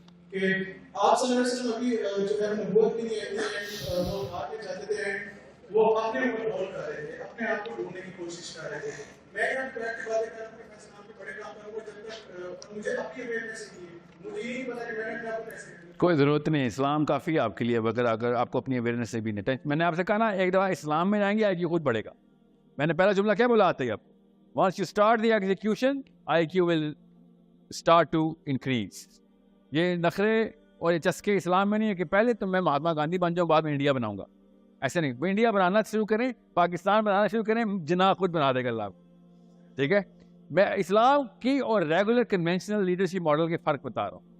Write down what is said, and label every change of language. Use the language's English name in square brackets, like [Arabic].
[Urdu] کہ آپ صلی اللہ علیہ وسلم ابھی جو ہے نبوت بھی نہیں ہے, وہ آگے جاتے تھے, وہ اپنے اوپر غور کر رہے تھے, اپنے آپ کو ڈھونڈنے کی کوشش کر رہے تھے. میں یہاں پریکٹیکل باتیں کر رہا ہوں کہ میں اسلام کے بڑے کام کروں گا جب تک مجھے اپنی اویئرنیس کی, مجھے یہ نہیں پتا کہ میں نے اپنے آپ کو کیسے کرنا. کوئی ضرورت نہیں, اسلام کافی ہے آپ کے لیے. اگر آپ کو اپنی اویئرنیس سے بھی نہیں. میں نے آپ سے کہا نا, ایک دفعہ اسلام میں جائیں گے IQ خود بڑھے گا. میں نے پہلا جملہ کیا بولا آتا ہے آپ, [English] once you start the execution IQ will start to increase. [Urdu] یہ نخرے اور یہ چسکے اسلام میں نہیں ہے کہ پہلے تو میں مہاتما گاندھی بن جاؤں بعد میں انڈیا بناؤں گا. ایسے نہیں. وہ انڈیا بنانا شروع کریں, پاکستان بنانا شروع کریں, جناح خود بنا دے گا اللہ. ٹھیک ہے, میں اسلام کی اور ریگولر کنونشنل لیڈرشپ ماڈل کے فرق بتا رہا ہوں.